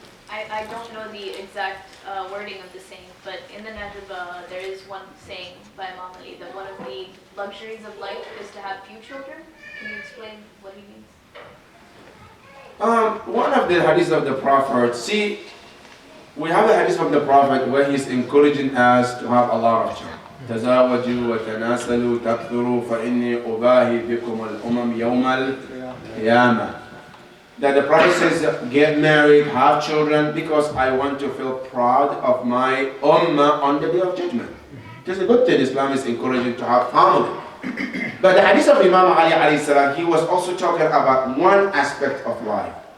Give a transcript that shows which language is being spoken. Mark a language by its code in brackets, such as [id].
[en] I don't know the exact wording of the saying, but in the Najib, there is one saying by Imam Ali that one of the luxuries of life is to have few children. Can you explain what he means? One of the hadiths of the Prophet, see, we have a hadith of the Prophet where he's encouraging us to have a lot of children. [ar] تزاوجوا وتناسلوا تكثروا فإني أباهي بكم الأمم يوم القيامة. [en] That the Prophet says, get married, have children, because I want to feel proud of my ummah on the day of judgment. It's a good thing. Islam is encouraging to have family. But the hadith of Imam Ali alayhi salam, he was also talking about one aspect of life.